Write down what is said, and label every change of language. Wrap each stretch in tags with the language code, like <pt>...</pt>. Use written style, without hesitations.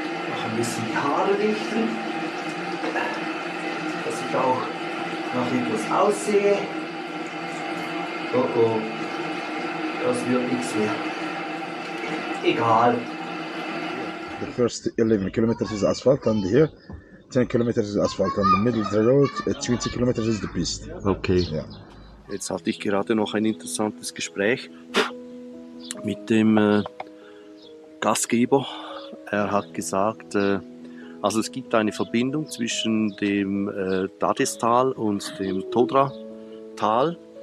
<de>Noch ein bisschen die Haare richten, dass ich auch nach etwas aussehe. Oh oh, das wird nichts mehr. Egal.</de> <en>The first 11 kilometers is asphalt and here 10 kilometers is asphalt and the middle of the road 20 kilometers is the piste. Okay.</en> <de>Ja. Jetzt hatte ich gerade noch ein interessantes Gespräch mit dem Gastgeber. Er hat gesagt, also es gibt eine Verbindung zwischen dem Dadestal und dem Todra-Tal.</de>